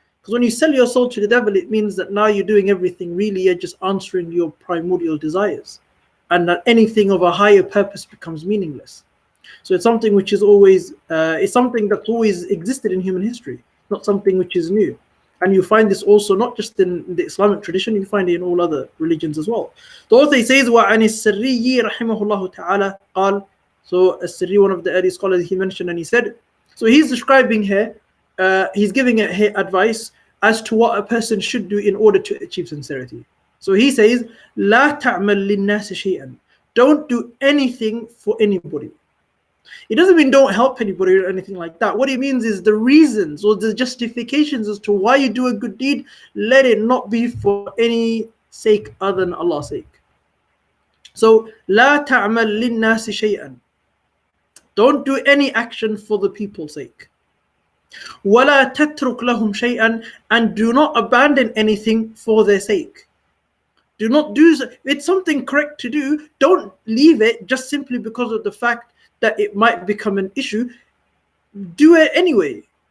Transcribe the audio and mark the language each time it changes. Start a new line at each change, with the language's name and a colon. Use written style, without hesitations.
English: Because when you sell your soul to the devil, it means that now you're doing everything, really you're just answering your primordial desires, and that anything of a higher purpose becomes meaningless. So it's something which is always, it's something that's always existed in human history, not something which is new. And you find this also not just in the Islamic tradition, you find it in all other religions as well. The author says,
Arabic: وَعَنِ السِّرِّيِّ رَحِمَهُ اللَّهُ تَعَالَى قال.
English: So As-Sirri, one of the early scholars, he mentioned and he said, so he's describing here, he's giving advice as to what a person should do in order to achieve sincerity. So he says,
Arabic: لا تعمل للناس شيئا.
English: Don't do anything for anybody. It doesn't mean don't help anybody or anything like that. What it means is the reasons or the justifications as to why you do a good deed, let it not be for any sake other than Allah's sake.
Arabic: So لا تعمل للناس شيئا.
English: Don't do any action for the people's sake.
Arabic: ولا تترك لهم شيئا,
English: and do not abandon anything for their sake. Do not do, it's something correct to do. Don't leave it just simply because of the fact that it might become an issue. Do it anyway.